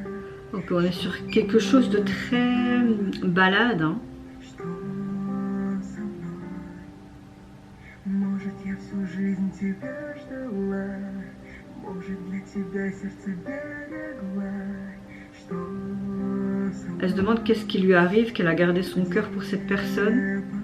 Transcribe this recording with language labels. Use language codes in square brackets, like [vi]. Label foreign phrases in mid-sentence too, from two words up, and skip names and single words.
[fr] Donc on est sur quelque chose de très balade, hein. [ru] Что со мной? Может, я всю жизнь тебя ждала, может, для тебя сердце берегла. Что со мной? [fr] Elle se demande qu'est-ce qui lui arrive, qu'elle a gardé son cœur pour cette personne.